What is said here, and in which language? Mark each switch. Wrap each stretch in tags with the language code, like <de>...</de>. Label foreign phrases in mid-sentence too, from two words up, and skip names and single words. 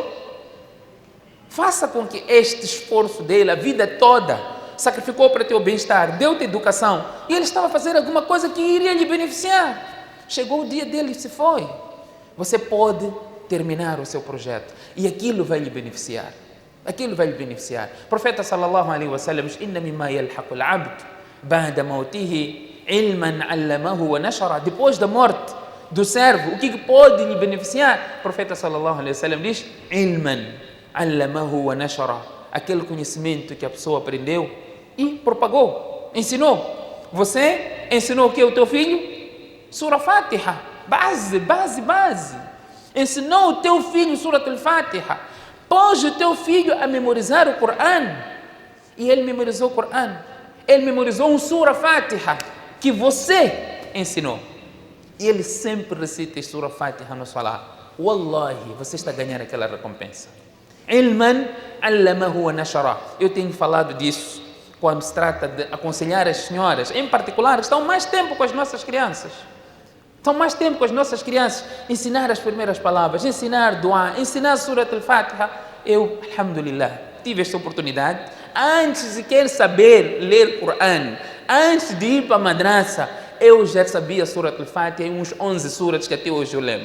<pt>Faça com que este esforço dele, a vida toda, sacrificou para o teu bem-estar, deu-te educação, e ele estava a fazer alguma coisa que iria lhe beneficiar. Chegou o dia dele e se foi. Você pode terminar o seu projeto e aquilo vai lhe beneficiar. Aquilo vai lhe beneficiar. O profeta</pt> <ar>صلى الله عليه وسلم</ar> <pt>diz:</pt> <ar>إن مما يلحق العبد بعد موته علما علمه ونشره.</ar> <pt>Depois da morte, do servo, o que pode lhe beneficiar? O profeta</pt> <ar>صلى الله عليه وسلم</ar> <pt>diz:</pt> <ar>علما علمه ونشره,</ar> <pt>aquele conhecimento que a pessoa aprendeu e propagou, ensinou. Você ensinou o que? O teu filho? Sura Fatiha, base. Ensinou o teu filho Sura Al-Fatiha, pôs o teu filho a memorizar o Coran, e ele memorizou o Coran, ele memorizou um Sura Fatiha que você ensinou, e ele sempre recita Sura Fatiha no Salah. Wallahi, você está a ganhar aquela recompensa.</pt> <ar>علما علمه ونشره.</ar> <pt>Eu tenho falado disso quando se trata de aconselhar as senhoras, em particular, estão mais tempo com as nossas crianças. Ensinar as primeiras palavras, ensinar dua, ensinar Surat Al-Fatiha. Eu, alhamdulillah, tive esta oportunidade. Antes de querer saber ler Coran, antes de ir para a madraça, eu já sabia Surat Al-Fatiha e uns 11 suras que até hoje eu lembro.</pt>